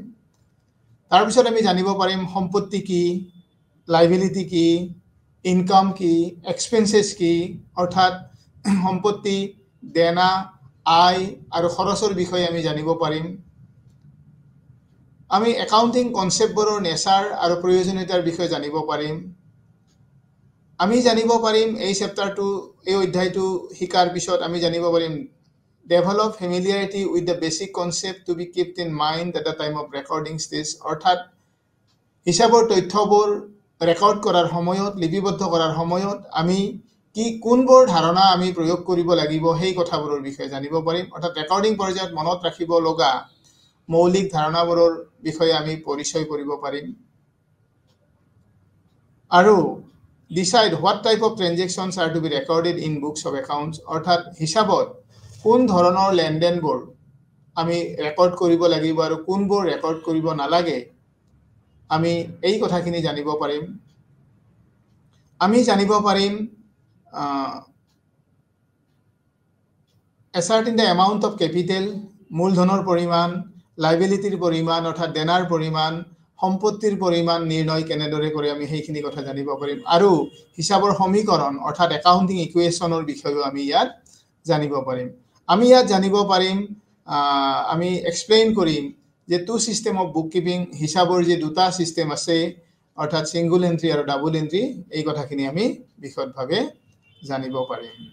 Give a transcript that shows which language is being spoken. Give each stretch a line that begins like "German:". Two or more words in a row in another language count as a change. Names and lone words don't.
Assamese: তাৰপিছত আমি জানিব পাৰিম সম্পত্তি কি, লাইবিলিটি কি, ইনকাম কি, এক্সপেন্সেছ কি অৰ্থাৎ সম্পত্তি, দেনা, আয় আৰু খৰচৰ বিষয়ে আমি জানিব পাৰিম। আমি
English: accounting concepts
Assamese: নেচাৰ আৰু প্ৰয়োজনীয়তাৰ বিষয়ে জানিব পাৰিম। আমি জানিব পাৰিম এই চেপ্টাৰটো এই অধ্যায়টো শিকাৰ পিছত আমি জানিব পাৰিম
English: develop familiarity with the basic concept to be kept in mind at the time of recording stage
Assamese: অৰ্থাৎ হিসাবৰ তথ্যবোৰ ৰেকৰ্ড কৰাৰ সময়ত লিপিবদ্ধ কৰাৰ সময়ত আমি কি কোনবোৰ ধাৰণা আমি প্ৰয়োগ কৰিব লাগিব সেই কথাবোৰৰ বিষয়ে জানিব পাৰিম অৰ্থাৎ ৰেকৰ্ডিং পৰ্যায়ত মনত ৰাখিব লগা মৌলিক ধাৰণাবোৰৰ বিষয়ে আমি পৰিচয় কৰিব পাৰিম আৰু
English: decide what type of transactions are to be recorded in books of accounts
Assamese: অৰ্থাৎ হিসাবত কোন ধৰণৰ লেনদেনবোৰ আমি ৰেকৰ্ড কৰিব লাগিব আৰু কোনবোৰ ৰেকৰ্ড কৰিব নালাগে আমি এই কথাখিনি জানিব পাৰিম আমি জানিব পাৰিম
English: ascertain the amount of capital
Assamese: মূলধনৰ পৰিমাণ লাইবিলিটিৰ পৰিমাণ অৰ্থাৎ দেনাৰ পৰিমাণ সম্পত্তিৰ পৰিমাণ নিৰ্ণয় কেনেদৰে কৰে আমি সেইখিনি কথা জানিব পাৰিম আৰু হিসাবৰ সমীকৰণ অৰ্থাৎ
English: accounting equation
Assamese: বিষয়েও আমি ইয়াত জানিব পাৰিম আমি ইয়াত জানিব পাৰিম আমি এক্সপ্লেইন কৰিম যে
English: two system of book keeping
Assamese: হিসাবৰ যে দুটা সিস্টেম আছে অৰ্থাৎ
English: single entry
Assamese: আৰু
English: double entry
Assamese: এই কথাখিনি আমি বিশদভাৱে জানিব পাৰিম